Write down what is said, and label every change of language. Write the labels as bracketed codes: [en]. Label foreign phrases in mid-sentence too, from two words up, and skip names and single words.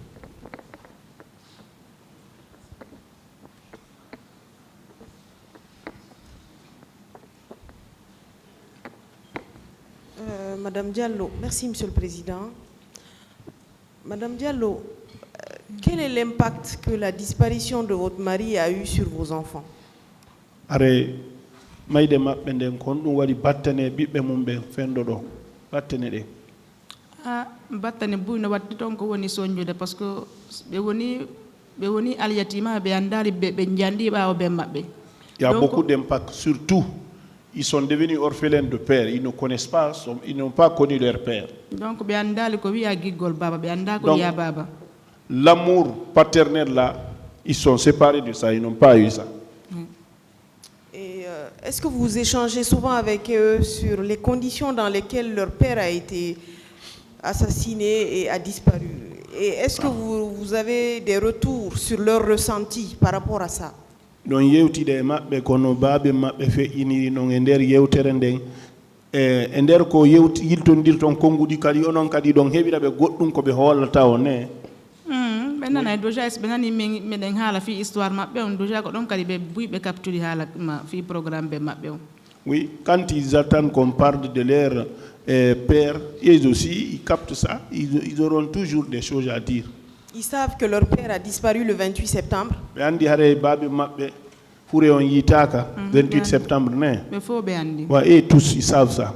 [fr] Madame Diallo, merci Monsieur le Président. Madame Diallo, quel est l'impact que la disparition de votre mari a eu sur vos enfants? [ff] Battane buyno watti ton ko woni soñjude [fr] parce que [ff] ɓe woni alyatima ɓe andari ɓe jandi ɓawo ɓe maɓɓe. [fr] Il y a beaucoup d'impact, surtout ils sont devenus orphelins de père, ils ne connaissent pas, ils n'ont pas connu leur père. [ff] Donc ɓe andali ko wiya giggol baba, ɓe anda ko wiya baba. [fr] L'amour paternel là, ils sont séparés de ça, ils n'ont pas eu ça. Et est-ce que vous échangez souvent avec eux sur les conditions dans lesquelles leur père a été assassiné et a disparu? Et est-ce que vous avez des retours sur leur ressenti par rapport à ça? [ff] Non yewtide mabbe kono baabe mabbe feƴƴiniri non e nder yewtere nden e nder ko yiltondirton kongudi kadi onon kadi don heɓira ɓe goɗɗum ko ɓe hollata o ne ɓe nana déjà ɓe nani meɗen haala fi histoire maɓɓe on déjà ko ɗon kadi ɓe buy ɓe capturi haala fi programme ɓe maɓɓe on. [fr] Oui, quand ils attendent qu'on parle de leur père, ils aussi, ils captent ça, ils auront toujours des choses à dire. Ils savent que leur père a disparu le 28 septembre. 28 septembre. Et tous, ils savent ça.